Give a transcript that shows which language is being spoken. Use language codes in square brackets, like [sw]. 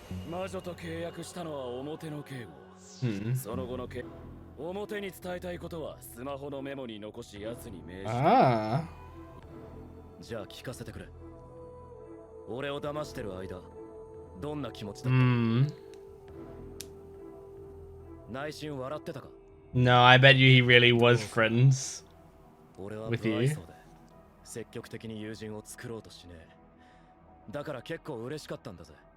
[ja] 魔女と契約したのは表のケイゴ。その後のケイゴ。表に伝えたいことはスマホのメモに残し奴に命じた。じゃあ聞かせてくれ。俺を騙してる間、どんな気持ちだった？内心笑ってたか？ [en] No, I bet you he really was friends with you. [ja] 積極的に友人を作ろうとしねえ。だから結構嬉しかったんだぜ。